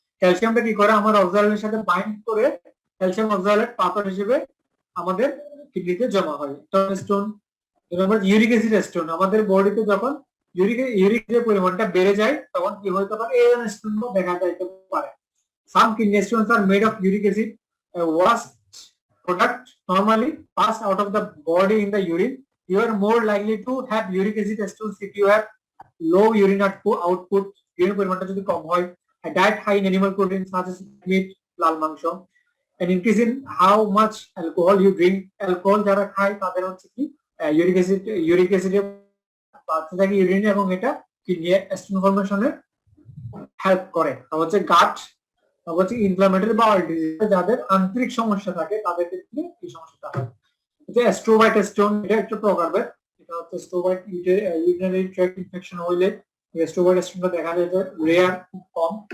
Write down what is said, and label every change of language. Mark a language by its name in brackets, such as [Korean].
[Bangla] ক্যালসিয়ামটা কি করে আমার অক্সালেটের সাথে বাইন্ড করে ক্যালসিয়াম অক্সালেট পাথর হিসেবে আমাদের কিডনিতে জমা হয়। স্টোন, ইউরিক অ্যাসিড স্টোন, আমাদের বডিতে যখন ইউরিক যে পরিমাণটা বেড়ে যায় তখন কি হতে পারে, এই স্টোন দেখা যাইতে পারে। [English] Some kidney stones are made of uric acid, a waste product normally passed out of the body in the urine. You are more likely to have uric acid stones if you have low urine output, urine [Bangla] পরিমাণটা যদি কম হয়, [English] a diet high in animal protein such as meat, [Bangla] লাল মাংস, [English] an increase in how much alcohol you drink, alcohol [Bangla] যারা খায় তাদের হচ্ছে কি uric অ্যাসিডে বাড়তে থাকে ইউরিনে, এবং এটা কিডনি স্টোন ফর্মেশনে হেল্প করে। তারপর হচ্ছে গাট, তারপর হচ্ছে ইনফ্লামেটরি বাউল ডিজিজ, যাদের আন্তরিক সমস্যা থাকে তাদের ক্ষেত্রে এই সমস্যাটা হয়। এটা স্ট্রোমাইট স্টোন, এটা একটা প্রকারভেদ, এটা হচ্ছে স্ট্রোমাইট ইউরিনারি ট্র্যাক্ট ইনফেকশন হইলে স্ট্রোমাইট স্টোনটা দেখা যায় যে রেয়ার, খুব কম।